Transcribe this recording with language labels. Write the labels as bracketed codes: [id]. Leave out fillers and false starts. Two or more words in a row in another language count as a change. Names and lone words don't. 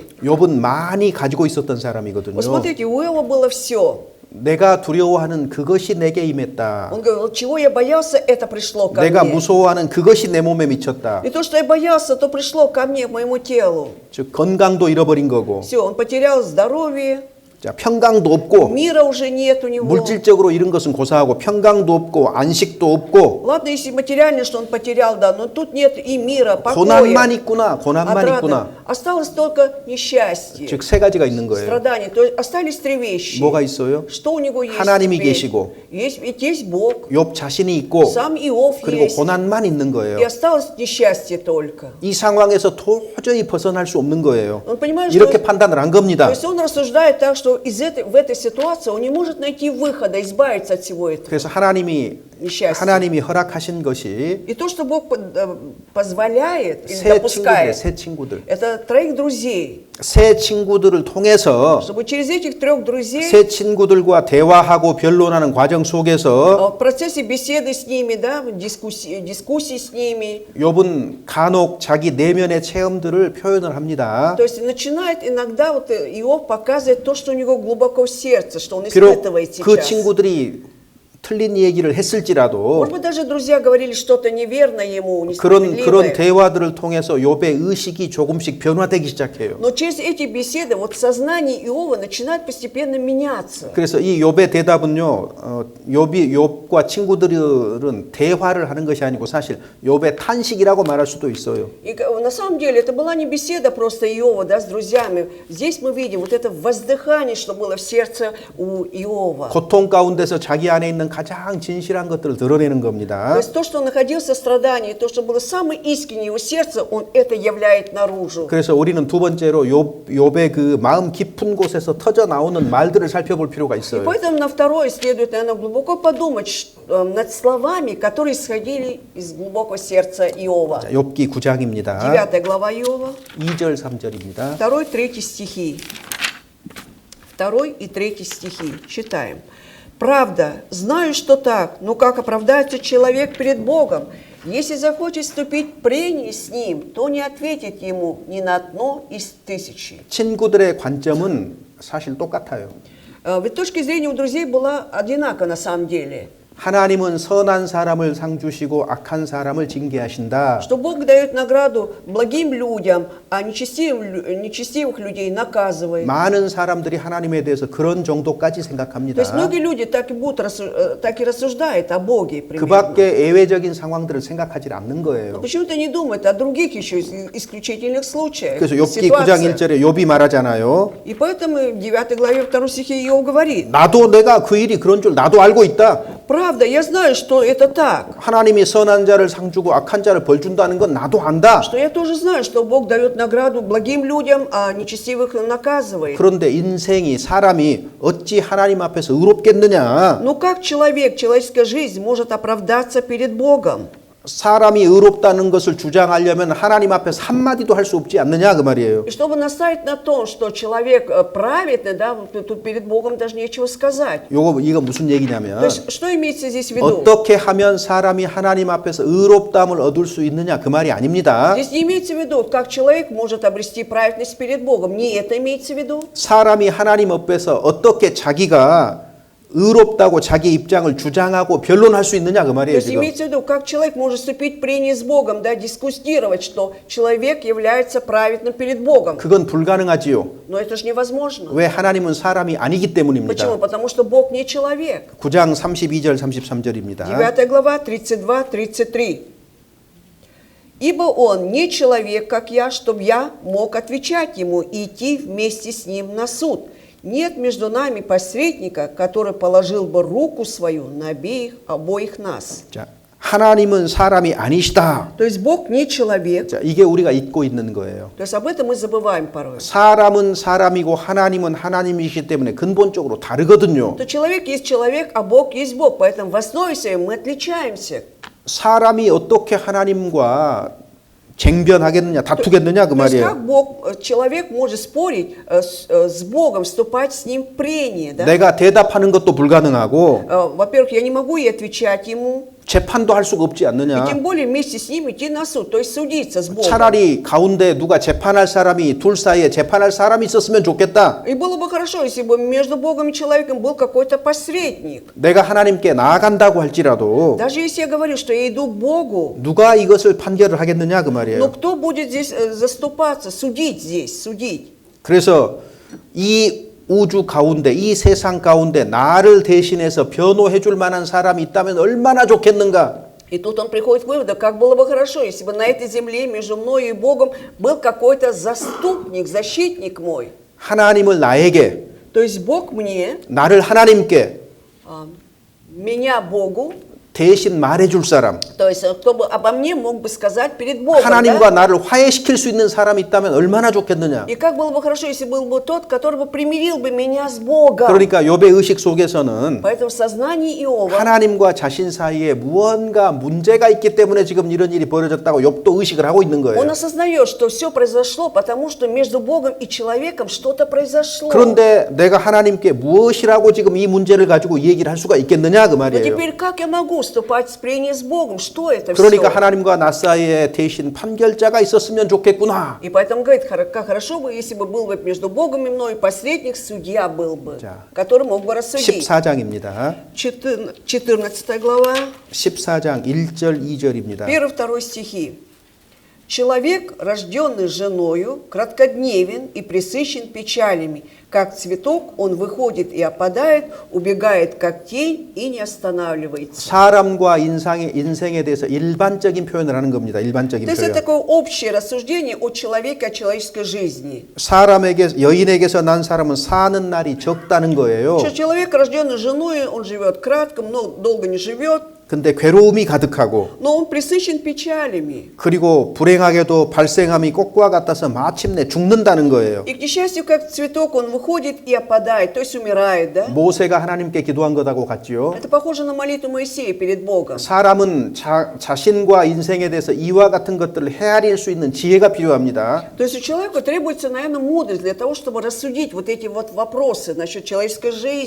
[ko] 욥은 많이 가지고 있었던 사람이거든요. [ru] Вот смотрите, у Иова было все. [ko] 내가 두려워하는 그것이 내게 임했다. [ru] Он говорил, чего я боялся, это пришло ко [ko] 내가 [ru] мне. [ko] 무서워하는 그것이 내 몸에 미쳤다. [ru] И то, что я боялся, то пришло ко мне, к моему телу. [ko] 즉 건강도 잃어버린 거고, [ru] Все, он потерял здоровье, [ko] 자, 평강도 없고, [ru] мира уже нет у него. [ko] 물질적으로 잃은 것은 고사하고 평강도 없고 안식도 없고 [ru] Ладно, если материально, что он потерял, да, но тут нет и мира, [ko] 고난만 [ru] покоя, [ko] 있구나, 고난만 [ru] отрады. [ko] 있구나. [ru] Осталось только несчастье, [ko] 즉 세 가지가 있는 거예요. [ru] страдания. То есть остались три вещи. [ko] 뭐가 있어요? [ru] Что у него есть [ko] 하나님이 [ru] теперь? [ko] 계시고, [ru] Ведь есть Бог, [ko] 욥 자신이 있고, [ru] сам Иов [ko] 그리고 [ru] есть. [ko] 고난만 있는 [ru] И [ko] 거예요. [ru] осталось несчастье только. [ko] 이 상황에서 도저히 벗어날 수 없는 거예요. [ru] Он понимает, [ko] 이렇게 [ru] что [ko] 판단을 한 [ru] то [ko] 겁니다. [ru] есть он рассуждает так, что в этой ситуации он не может найти выхода, избавиться от всего этого [ko] 그래서 하나님이 [ru] несчастья. [ko] 허락하신 것이 [ru] И то, что Бог позволяет или [ko] 새 친구들, [ru] допускает, [ko] 새 친구들, [ru] это троих друзей, [ko] 새 친구들을 통해서 [ru] чтобы через этих трех друзей [ko] 새 친구들과 대화하고 변론하는 과정 속에서 [ru] в процессе беседы с ними, да, дискуссии с ними, [ko] 욥은 간혹 자기 내면의 체험들을 표현을 합니다. [ru] то есть начинает иногда вот Иов показывать то, что у него глубоко в сердце, что он [ko] 비록 [ru] испытывает [ko] 그 [ru] сейчас. [ko] 친구들이 틀린 얘기를 했을지라도 [ru] Может быть, даже друзья говорили что-то неверно ему, [ko] 그런 [ru] несправедливое. [ko] 대화들을 통해서 욥의 의식이 조금씩 변화되기 시작해요. [ru] Но через эти беседы вот сознание Иова начинает постепенно меняться. [ko] 그래서 이 욥의 대답은요, 욥과 친구들은 대화를 하는 것이 아니고 사실 욥의 탄식이라고 말할 수도 있어요. [ru] И на самом деле это была не беседа просто Иова, да, с друзьями. Здесь мы видим вот это воздыхание, что было в сердце у Иова. [ko] 고통 가운데서 자기 안에 있는 가장 진실한 것들을 드러내는 [ru] То [ko] 겁니다. [ru] есть то, что он находился в страдании, то, что было самое искреннее его сердце, он это являет наружу. [ko] 그래서 우리는 두 번째로 욥의 그 마음 깊은 곳에서 터져 나오는 말들을 살펴볼 필요가 [ru] И [ko] 있어요. [ru] поэтому на второе следует, наверное, глубоко подумать над словами, которые исходили из глубокого сердца Иова. [ko] 자, 욥기 9장입니다. [ru] 9 глава Иова, [ko] 2절 3절입니다. [ru] 2-3 стихи. 2 и 3 стихи. Читаем. «Правда, знаю, что так, но как оправдается человек перед Богом? Если захочет вступить в прение с Ним, то не ответит Ему ни на одно из тысячи». [ko] 친구들의 관점은 사실 똑같아요. [ru] Ведь точка зрения у друзей была одинакова на самом деле. [ko] 하나님은 선한 사람을 상 주시고 악한 사람을 징계하신다. [ru] Что Бог дает награду благим людям, а нечестивых людей наказывает. [ko] 많은 사람들이 하나님에 대해서 그런 정도까지 [ru] То [ko] 생각합니다. [ru] есть многие люди так и рассуждают о Боге [ko] 그 [ru] примерно. [ko] 밖에 예외적인 상황들을 생각하지 않는 [ru] Но [ko] 거예요. [ru] почему-то не думают о других еще исключительных случаях, [ko] 그래서 욥기 9장 [ru] ситуациях. [ko] 1절에 욥이 말하잖아요. [ru] И поэтому в 9 главе 2 стихе Иов говорит: [ko] 나도 내가 그 일이 그런 줄 나도 알고 있다. [ru] правда, я знаю, что это так, [ko] 하나님이 선한 자를 상 주고 악한 자를 벌 준다는 건 나도 안다. [ru] что я тоже знаю, что Бог дает награду благим людям, а нечестивых наказывает. [ko] 그런데 인생이 사람이 어찌 하나님 앞에서 의롭겠느냐? [ru] Но как человеческая жизнь может оправдаться перед Богом? [ko] 사람이 의롭다는 것을 주장하려면 하나님 앞에서 한마디도 할 수 없지 않느냐 그 말이에요. [ru] И чтобы наставить на том, что человек праведный, да, тут перед Богом даже нечего сказать. [ko] 이거 무슨 [ru] То [ko] 얘기냐면 [ru] есть, что имеется здесь в виду? [ko] 어떻게 하면 사람이 하나님 앞에서 의롭다함을 얻을 수 있느냐 그 말이 아닙니다. [ru] Здесь не имеется в виду, как человек может обрести праведность перед Богом. Не это имеется в виду. [ko] 사람이 하나님 앞에서 어떻게 자기가 의롭다고 자기 입장을 주장하고 변론할 수 있느냐 그 [ru] То [ko] 말이에요 [ru] есть [ko] 지금. [ru] имеется в виду, как человек может вступить в прение с Богом, да, дискутировать, что человек является праведным перед Богом. [ko] 그건 불가능하지요. [ru] Но это же невозможно. [ko] 왜 하나님은 사람이 아니기 때문입니다. [ru] Почему? Потому что Бог не человек. [ko] 9장 32절 33절입니다. [ru] 9 глава, 32-33. Ибо он не человек, как я, чтобы я мог отвечать ему и идти вместе с ним на суд. Нет между нами посредника, который положил бы руку свою на обоих нас. [ko] 자, 하나님은 사람이 아니시다. [ru] То есть Бог не человек. [ko] 자, 이게 우리가 잊고 있는 거예요. [ru] То есть об этом мы забываем порой. [ko] 사람은 사람이고 하나님은 하나님이시기 때문에 근본적으로 다르거든요. [ru] То человек есть человек, а Бог есть Бог. Поэтому в основе своей мы отличаемся. [ko] 사람이 어떻게 하나님과 쟁변하겠느냐, 다투겠느냐 그 [ru] То есть [ko] 말이에요. [ru] как Бог, человек может спорить с Богом, вступать с Ним в прение, да? [ko] 내가 대답하는 것도 불가능하고 [ru] Во-первых, я не могу и отвечать Ему, [ko] 재판도 할 수가 없지 [ru] и [ko] 않느냐. [ru] тем более вместе с Ним идти на суд, то есть судиться с Богом. [ko] 차라리 가운데 누가 재판할 사람이 둘 사이에 재판할 사람이 있었으면 좋겠다. [ru] И было бы хорошо, если бы между Богом и человеком был какой-то посредник. [ko] 내가 하나님께 나아간다고 할지라도 [ru] Даже если я говорю, что я иду к Богу, [ko] 누가 이것을 판결을 하겠느냐 그 [ru] но [ko] 말이에요. [ru] кто будет здесь заступаться, судить здесь, судить? [ko] 그래서 이 우주 가운데 이 세상 가운데 나를 대신해서 변호해 줄 만한 사람이 있다면 얼마나 좋겠는가. [ru] И тут он приходит к выводу, как было бы хорошо, если бы на этой земле между мною и Богом был какой-то заступник, защитник мой. [ko] 하나님을 나에게, [ru] То есть Бог мне, [ko] 나를 하나님께 [ru] меня Богу, [ko] 대신 말해 줄 사람, [ru] то есть кто бы обо мне мог бы сказать перед Богом. [ko] 하나님과 [ru] Да? [ko] 나를 화해시킬 수 있는 사람이 있다면 얼마나 좋겠느냐. [ru] И как было бы хорошо, если был бы тот, который бы примирил бы меня с Богом. [ko] 그러니까 욥의 의식 속에서는 [ru] Поэтому в сознании Иова [ko] 하나님과 자신 사이에 무언가 문제가 있기 때문에 지금 이런 일이 벌어졌다고 욥도 의식을 하고 있는 [ru] он [ko] 거예요. [ru] осознает, что все произошло, потому что между Богом и человеком что-то произошло. [ko] 그런데 내가 하나님께 무엇이라고 지금 이 문제를 가지고 얘기를 할 수가 있겠느냐 그 [ru] Но [ko] 말이에요. [ru] теперь как я могу вступать в прение с Богом? Что это [ko] 그러니까 [ru] все? [ko] 하나님과 나 사이에 대신 판결자가 있었으면 좋겠구나. [ru] И поэтому говорит, как хорошо бы, если бы был бы между Богом и мной посредник, судья был бы, [ko] 자, [ru] который мог бы рассудить. [ko] 14장입니다. [ru] 14 глава, [ko] 14장 1절 2절입니다. [ru] 1-2 стихи. Человек, рожденный женою, краткодневен и пресыщен печалями. Как цветок он выходит и опадает, убегает как тень и не останавливается. [ko] 사람과 인생에 대해서 일반적인 표현을 하는 겁니다. 일반적인 [ru] То есть это [ko] 표현. [ru] такое общее рассуждение о человеке, о человеческой жизни. [ko] 여인에게서 난 사람은 사는 날이 적다는 거예요. [ru] Что человек, рожденный женой, он живет кратко, долго не живет, [ko] 근데 괴로움이 가득하고 [ru] но он пресыщен печалями. [ko] 그리고 불행하게도 발생함이 꽃과 같아서 마침내 죽는다는 거예요. [ru] И, к несчастью, как цветок, он выходит и опадает, то есть умирает, да? [ko] 모세가 하나님께 기도한 것하고 같지요. [ru] Это похоже на молитву Моисея перед Богом. [ko] 사람은 자신과 인생에 대해서 이와 같은 것들을 헤아릴 수 있는 지혜가 필요합니다. [ru] То есть у человека требуется, наверное, мудрость для того, чтобы рассудить вот эти вот вопросы насчет человеческой жизни.